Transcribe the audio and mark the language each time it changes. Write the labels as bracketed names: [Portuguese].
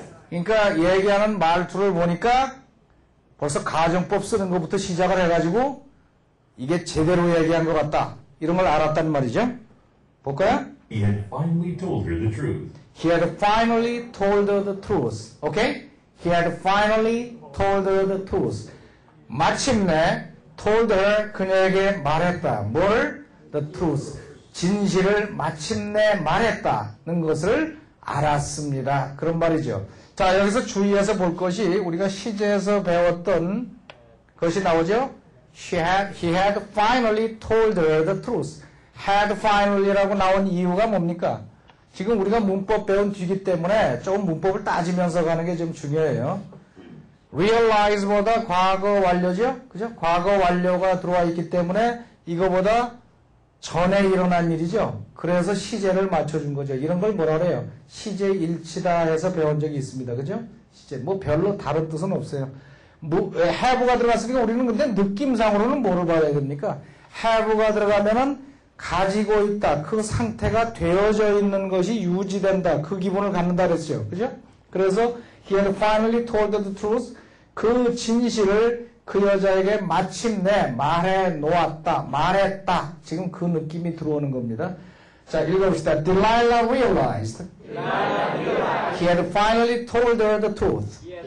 [Korean] 그러니까 얘기하는 말투를 보니까 벌써 가정법 쓰는 것부터 시작을 해가지고 이게 제대로 얘기한 것 같다. 이런 걸 알았단 말이죠. 볼까요? [English] he had finally told her the truth. He had finally told her the truth. Okay? He had finally told her the truth. [Korean] 마침내 [English] told her [Korean] 그녀에게 말했다. [English] 뭘? The truth. [Korean] 진실을 마침내 말했다는 것을 알았습니다. 그런 말이죠. 자, 여기서 주의해서 볼 것이 우리가 시제에서 배웠던 것이 나오죠. [English] He had finally told her the truth. [Korean] had finally라고 나온 이유가 뭡니까? 지금 우리가 문법 배운 뒤기 때문에 조금 문법을 따지면서 가는 게 좀 중요해요. realize보다 과거 완료죠? 그죠? 과거 완료가 들어와 있기 때문에 이거보다 전에 일어난 일이죠. 그래서 시제를 맞춰준 거죠. 이런 걸 뭐라 그래요? 시제 일치다 해서 배운 적이 있습니다. 그죠? 시제. 뭐 별로 다른 뜻은 없어요. have가 들어갔으니까 우리는 근데 느낌상으로는 뭐를 봐야 됩니까? have가 들어가면은 가지고 있다. 그 상태가 되어져 있는 것이 유지된다. 그 기분을 갖는다 그랬죠. 그죠? [English] 그래서 he had finally told the truth. [Korean] 그 진실을 그 여자에게 마침내 말해 놓았다. 말했다. 지금 그 느낌이 들어오는 겁니다. 자, 읽어봅시다. [English] Delilah realized he had finally told her the truth.